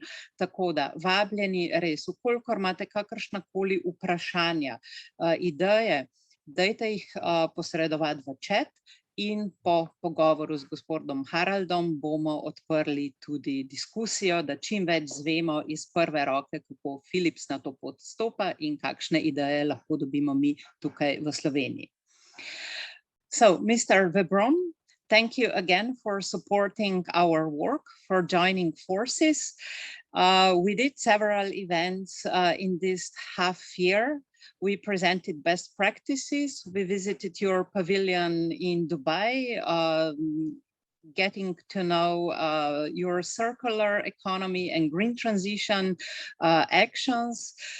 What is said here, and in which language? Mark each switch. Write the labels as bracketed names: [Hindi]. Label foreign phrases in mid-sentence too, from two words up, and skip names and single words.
[Slovenian] Tako da vabljeni res, vkolikor imate kakršnakoli vprašanja, ideje, dajte jih posredovati v chat in po pogovoru z gospodom Haraldom bomo odprli tudi diskusijo, da čim več zvemo iz prve roke, kako Philips na to pot stopa in kakšne ideje lahko dobimo mi tukaj v Sloveniji. [English] So, Mr. Webrom, thank you again for supporting our work, for joining forces. We did several events in this half year. We presented best practices. We visited your pavilion in Dubai, getting to know your circular economy and green transition actions.